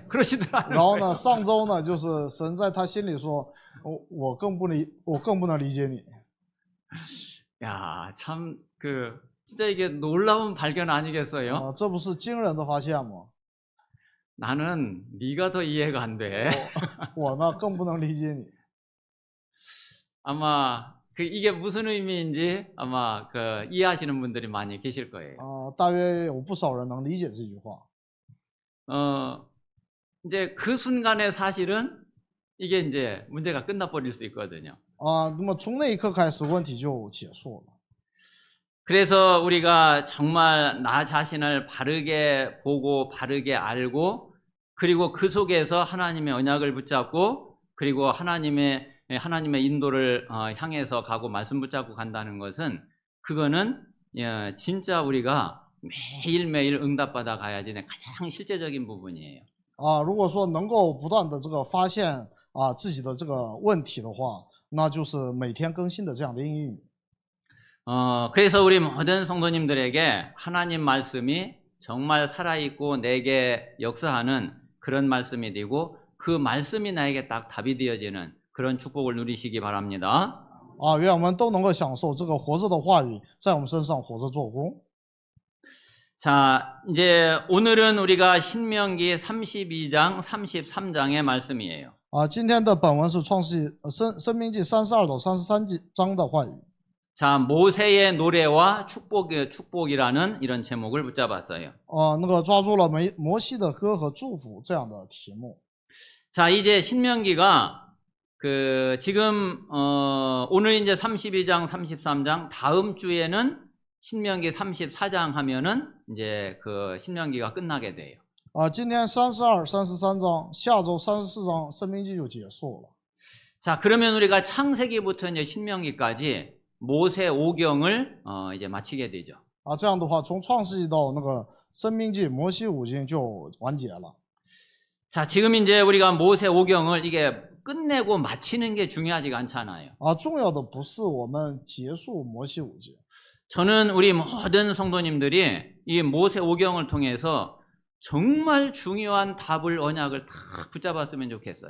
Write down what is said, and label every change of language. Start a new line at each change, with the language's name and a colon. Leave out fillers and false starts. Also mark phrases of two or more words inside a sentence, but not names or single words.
Korean: 그러시더라고요.
Chinese: 然后呢，上周呢，就是神在他心里说，我更不能理解你。
Korean: 야 참 진짜 이게 놀라운 발견 아니겠어요?
Chinese: 这不是惊人的发现吗？
Korean: 나는 네가 더 이해가 안 돼.
Chinese: 我呢更不能理解你。
Korean: 아마 이게 무슨 의미인지 아마 이해하시는 분들이 많이 계실 거예요.
Chinese: 大约有不少人能理解这句话。
Korean: 이제 그 순간에 사실은 이게 이제 문제가 끝나버릴 수 있거든요.
Chinese: 那么从那一刻开始，问题就结束了。
Korean: 그래서 우리가 정말 나 자신을 바르게 보고 바르게 알고 그리고 그 속에서 하나님의 언약을 붙잡고 그리고 하나님의 인도를 향해서 가고 말씀 붙잡고 간다는 것은 그거는 진짜 우리가 매일매일 응답받아 가야지 가장 실제적인 부분이에요.
Chinese: 如果说能够不断的这个发现自己的这个问题的话，那就是每天更新的这样的应用。
Korean: 그래서 우리 모든 성도님들에게 하나님 말씀이 정말 살아있고 내게 역사하는 그런 말씀이 되고 그 말씀이 나에게 딱 답이 되어지는 그런 축복을 누리시기 바랍니다.
Chinese: 愿我们都能够享受这个活着的话语在我们身上活着做工。
Korean: 자, 이제 오늘은 우리가 신명기 32장, 33장의 말씀이에요.
Chinese: 今天的本文是申命记32到33章的话语。
Korean: 자, 모세의 노래와 축복이라는 이런 제목을 붙잡았어요.
Chinese: 那个抓住了摩西的歌和祝福这样的题目。
Korean: 자, 이제 신명기가 지금 오늘 이제 32장, 33장 다음 주에는 신명기 34장 하면은 이제 신명기가 끝나게 돼요.
Chinese: 今天32、33章，下周34章申命记就结束了。
Korean: 자, 그러면 우리가 창세기부터 이제 신명기까지 모세 오경을 이제 마치게 되죠.
Chinese: 这样的话，从创世纪到那个申命记、摩西五经就完结了。
Korean: 자, 지금 이제 우리가 모세 오경을 이게 끝내고 마치는 게 중요하지가 않잖아요.
Chinese: 重要的不是我们结束摩西五经。
Korean: 저는 우리 모든 성도님들이 이 모세 오경을 통해서 정말 중요한 답을 언약을 다 붙잡았으면 좋겠어요.